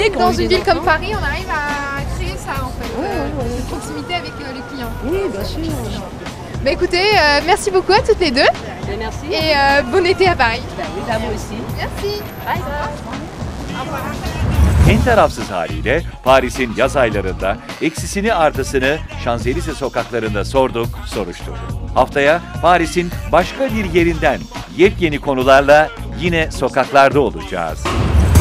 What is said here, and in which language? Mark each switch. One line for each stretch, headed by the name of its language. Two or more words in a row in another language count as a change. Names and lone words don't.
French: Même qui ont dans eu une des ville comme enfants. Paris, on arrive à créer ça, en fait. Une proximité avec les clients. Oui, bien sûr. Bah écoutez, merci beaucoup à toutes les deux, Merci. et bon été à Paris. Oui, à vous aussi. Merci.
Turkish: En tarafsız haliyle Paris'in yaz aylarında eksisini artısını Şanzelize sokaklarında sorduk, soruşturduk. Haftaya Paris'in başka bir yerinden yepyeni konularla yine sokaklarda olacağız.